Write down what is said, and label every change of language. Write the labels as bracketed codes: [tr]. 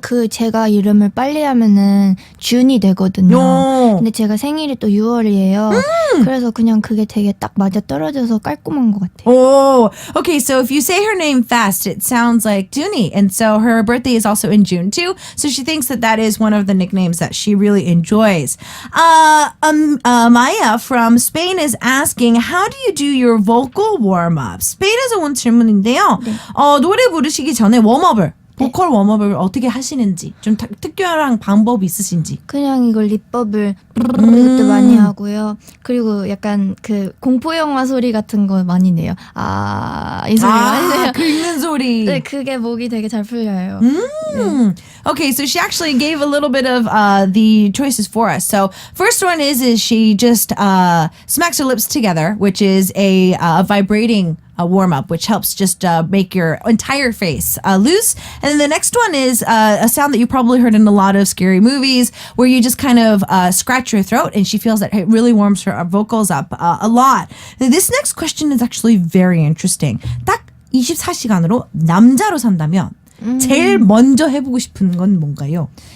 [ko] 제가 이름을 빨리 하면은 준이 되거든요. 오. 근데 제가 생일이 또 6월이에요. 그래서 그냥 그게 되게 딱 맞아 떨어져서 깔끔한 것 같아요. [en] Oh, okay. So if you say her name fast, it sounds like Dooney. And so her birthday is also in June too. So she thinks that that is one of the nicknames that she really enjoys. Maya from Spain is asking, how do you do your vocal warm-up? [ko] 스페인에서 온 질문인데요. 노래 부르시기 전에 웜업을 보컬 웜업을 어떻게 하시는지 좀 특별한 방법이 있으신지. 그냥 이걸 립법을 이것도 많이 하고요. 그리고 약간 그 공포 영화 소리 같은 거 많이 내요. 이 소리 많이 내요. 긁는 소리. 네, 그게 목이 되게 잘 풀려요. 네. [en] Okay, so she actually gave a little bit of the choices for us. So first one is she just smacks her lips together, which is a vibrating warm up, which helps just make your entire face loose. And then the next one is a sound that you probably heard in a lot of scary movies, where you just kind of scratch your throat, and she feels that it really warms her vocals up a lot. This next question is actually very interesting. [ko] 딱 24시간으로 남자로 산다면 제일 먼저 해보고 싶은 건 뭔가요?